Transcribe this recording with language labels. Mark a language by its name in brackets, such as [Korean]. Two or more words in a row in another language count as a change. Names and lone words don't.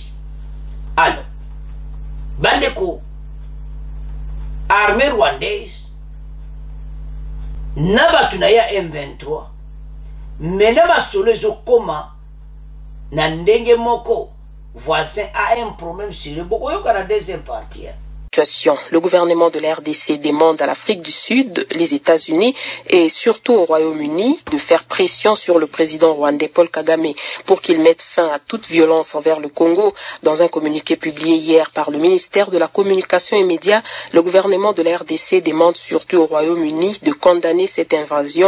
[Lingala] Alors bandeko [French] armée rwandaise [Lingala] na batu na ya M23 mena basolo ezokoma na ndenge moko [French] voisin a un problème sérieux [Lingala] boko yoka na [French] deuxième partie. Le gouvernement de la RDC demande à l'Afrique du Sud, les États-Unis et surtout au Royaume-Uni de faire pression sur le président rwandais Paul Kagame pour qu'il mette fin à toute violence envers le Congo. Dans un communiqué publié hier par le ministère de la Communication et Médias, le gouvernement de la RDC demande surtout au Royaume-Uni de condamner cette invasion.